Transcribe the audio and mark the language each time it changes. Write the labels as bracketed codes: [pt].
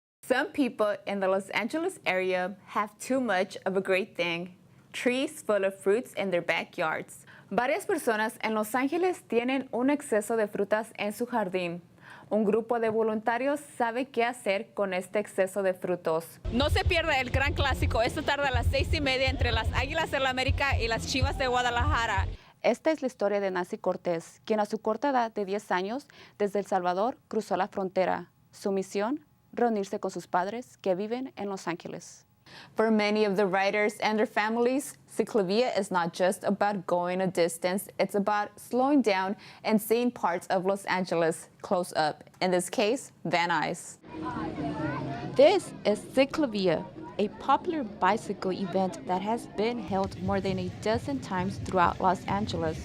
[en] Some people in the Los Angeles area have too much of a great thing, trees full of fruits in their backyards. [es] Varias personas en Los Ángeles tienen un exceso de frutas en su jardín. Un grupo de voluntarios sabe qué hacer con este exceso de frutos. No se pierda el gran clásico esta tarde a las 6:30 entre las Águilas del América y las Chivas de Guadalajara. Esta es la historia de Nancy Cortés, quien a su corta edad de 10 años, desde El Salvador, cruzó la frontera. Su misión, reunirse con sus padres que viven en Los Ángeles. [en] For many of the riders and their families, ciclovia is not just about going a distance, it's about slowing down and seeing parts of Los Angeles close up. In this case, Van Nuys. This is ciclovia, a popular bicycle event that has been held more than a dozen times throughout Los Angeles.